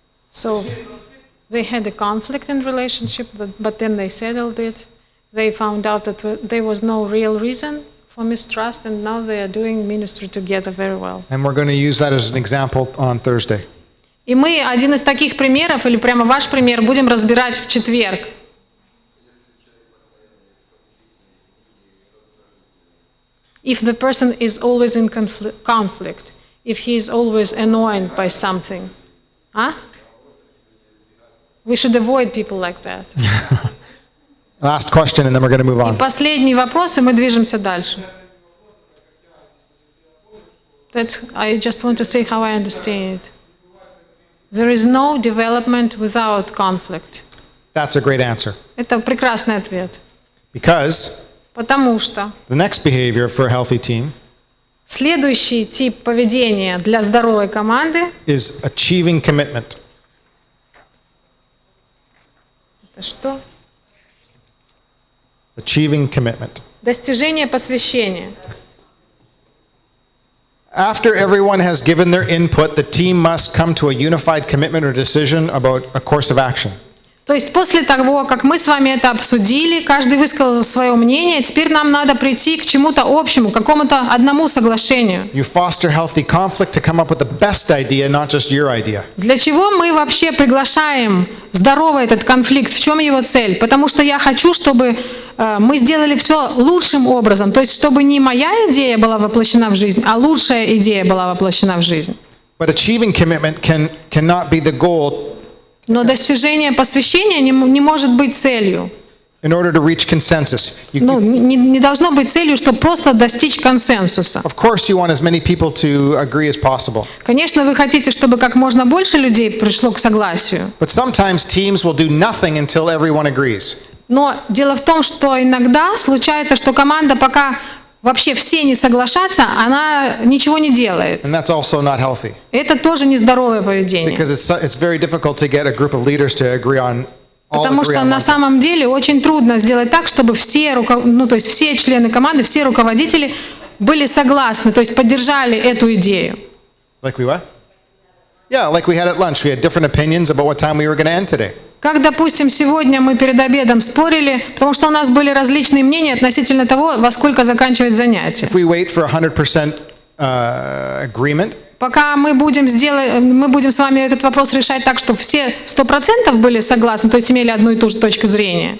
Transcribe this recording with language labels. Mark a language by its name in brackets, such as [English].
[English] So so they had a conflict in relationship, but then they settled it. They found out that there was no real reason for mistrust, and now they are doing ministry together very well. And we're going to use that as an example on Thursday. [Russian] И мы один из таких примеров, или прямо ваш пример, будем разбирать в четверг. [English] If the person is always in conflict, if he is always annoyed by something, huh? We should avoid people like that. Last question, and then we're going to move [Russian] И [English] on. [Russian] последний вопрос, и мы движемся дальше. [English] I just want to say how I understand it. There is no development without conflict. That's a great answer. [Russian] Это прекрасный ответ. [English] Because [Russian] Потому что [English] the next behavior for a healthy team [Russian] следующий тип поведения для здоровой команды [English] is achieving commitment. [Russian] — это что? [English] Achieving commitment. [Russian] Достижение посвящения. [English] After everyone has given their input, the team must come to a unified commitment or decision about a course of action. [Russian] То есть после того, как мы с вами это обсудили, каждый высказал свое мнение, теперь нам надо прийти к чему-то общему, к какому-то одному соглашению. [English] You foster healthy conflict to come up with the best idea, not just your idea. [Russian] Для чего мы вообще приглашаем здоровый этот конфликт? В чем его цель? Потому что я хочу, чтобы мы сделали все лучшим образом. То есть, чтобы не моя идея была воплощена в жизнь, а лучшая идея была воплощена в жизнь. [English] But achieving commitment cannot be the goal [Russian] Но достижение посвящения не может быть целью. [English] in order to reach consensus. [Russian] Ну, не должно быть целью, чтобы просто достичь консенсуса. [English] Of course, you want as many people to agree as possible. [Russian] Конечно, вы хотите, чтобы как можно больше людей пришло к согласию. [English] But sometimes teams will do nothing until everyone agrees. [Russian] Но дело в том, что иногда случается, что команда, пока вообще все не соглашатся, она ничего не делает. [English] And that's also not healthy. [Russian] Это тоже нездоровое поведение. [English] Because it's very difficult to get a group of leaders to agree on all [Russian] Потому [English] agree [Russian] что [English] on [Russian] на [English] one thing. [Russian] самом деле очень трудно сделать так, чтобы все, то есть все члены команды, все руководители были согласны, то есть поддержали эту идею. [English] Like we what? Yeah, like we had at lunch. We had different opinions about what time we were going to end today. [Russian] Как, допустим, сегодня мы перед обедом спорили, потому что у нас были различные мнения относительно того, во сколько заканчивать занятие. [English] If we wait for 100% agreement, [Russian] Пока мы будем с вами этот вопрос решать так, чтобы все 100% были согласны, то есть имели одну и ту же точку зрения,